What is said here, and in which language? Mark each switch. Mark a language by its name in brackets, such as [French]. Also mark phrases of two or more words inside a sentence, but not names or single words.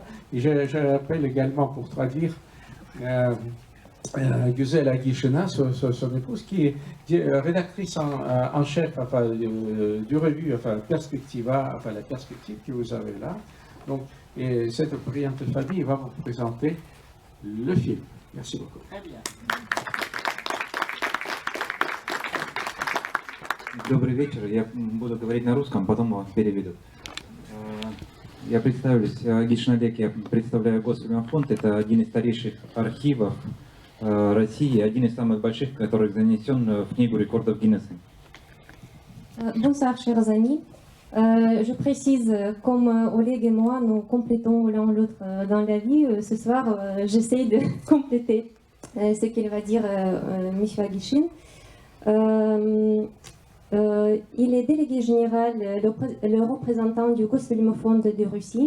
[French] Et j'appelle également pour traduire Güzel Agishina, son épouse, qui est rédactrice en chef enfin, du revue enfin, Perspectiva, enfin la perspective que vous avez là. Donc, et cette brillante famille va vous présenter le film. Merci beaucoup. Très bien. [Russian] Добрый вечер. Я буду говорить на русском, потом вас переведу. Я представлюсь. Агишин Олег, я представляю Госфильмофонд. Это один из старейших архивов России, один из самых больших, который занесен в Книгу рекордов Гиннесса. [French] Bonsoir, chers amis. Je précise, comme Oleg et moi, nous complétons l'un l'autre dans la vie. Ce soir, j'essaie de compléter ce qu'il va dire M. Agishin. Il est délégué général, le représentant du Gosfilmofond de Russie.